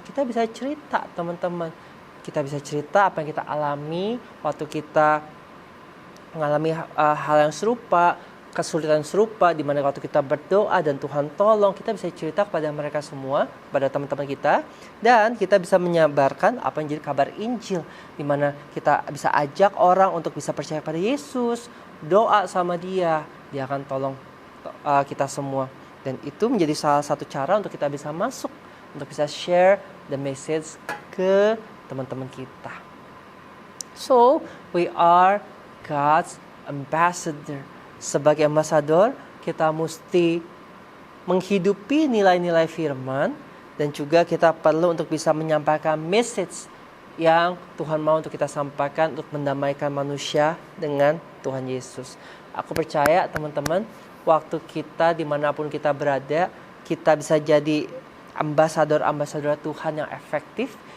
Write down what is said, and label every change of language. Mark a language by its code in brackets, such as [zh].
[id] Kita bisa cerita, teman-teman. Kita bisa cerita apa yang kita alami waktu kita mengalami hal yang serupa, kesulitan serupa, di mana waktu kita berdoa dan Tuhan tolong, kita bisa cerita kepada mereka semua, pada teman-teman kita, dan kita bisa menyebarkan apa yang jadi kabar Injil, di mana kita bisa ajak orang untuk bisa percaya pada Yesus, doa sama dia akan tolong kita semua, dan itu menjadi salah satu cara untuk kita bisa masuk, untuk bisa [en] share the message [id] ke teman-teman kita. [en] So, we are God's ambassador. [id] Sebagai ambasador, kita mesti menghidupi nilai-nilai firman, dan juga kita perlu untuk bisa menyampaikan message yang Tuhan mau untuk kita sampaikan untuk mendamaikan manusia dengan Tuhan Yesus. Aku percaya teman-teman, waktu kita dimanapun kita berada, kita bisa jadi ambasador-ambasador Tuhan yang efektif.